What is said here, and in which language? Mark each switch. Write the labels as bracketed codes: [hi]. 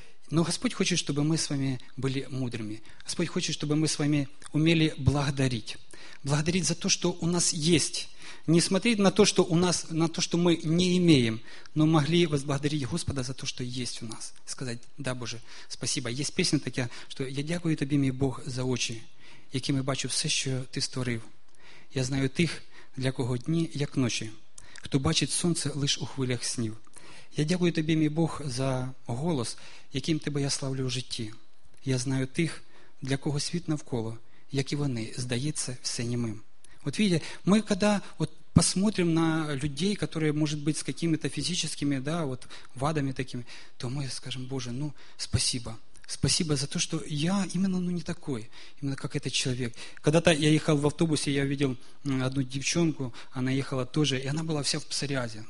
[ru] Но Господь хочет, чтобы мы с вами были мудрыми. Господь хочет, чтобы мы с вами умели благодарить. Благодарить за то, что у нас есть. Не смотреть на то, что у нас, на то, что мы не имеем, но могли возблагодарить Господа за то, что есть у нас. Сказать: да, Боже, спасибо. Есть песня такая, что [uk] «Я дякую Тобі, мій Бог, за очі, якими бачу все, що Ти створив. Я знаю тих, для кого дні, як ночі, хто бачить сонце лише у хвилях снів. Я дякую Тобі, мій Бог, за голос, яким Тебе я славлю в житті. Я знаю тих, для кого світ навколо, як і вони, здається, все німим». [ru] От видите, [uk] ми коли [ru] посмотрим на людей, которые, может быть, с какими-то физическими, вадами такими, то мы скажем: Боже, спасибо. Спасибо за то, что я именно не такой, именно как этот человек. Когда-то я ехал в автобусе, я видел одну девчонку, она ехала тоже, и она была вся в псориазе.